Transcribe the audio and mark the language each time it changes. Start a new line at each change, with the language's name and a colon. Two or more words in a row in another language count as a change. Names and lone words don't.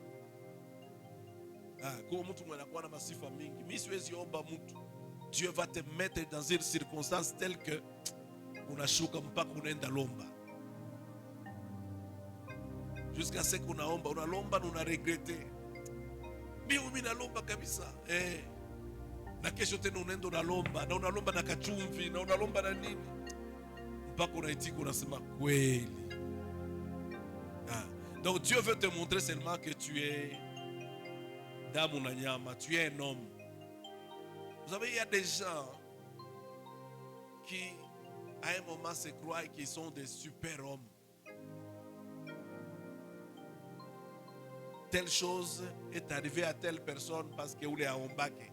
French: Dieu va te mettre dans une circonstance telle que jusqu'à ce qu'on a lomba, on a regretté.
Swahili: Nalomba kabisa. Na kesho tena unaenda unalomba, na unalomba na kachumvi, na unalomba na nini? Mpaka unaitika unasema kweli.
French: Donc Dieu veut te montrer seulement que tu es
Swahili: damu na nyama,
French: tu es un homme. Vous savez, il y a des gens qui, à un moment, se croient qu'ils sont des super-hommes. Telle chose est arrivée à telle personne parce qu'il est à Ombake.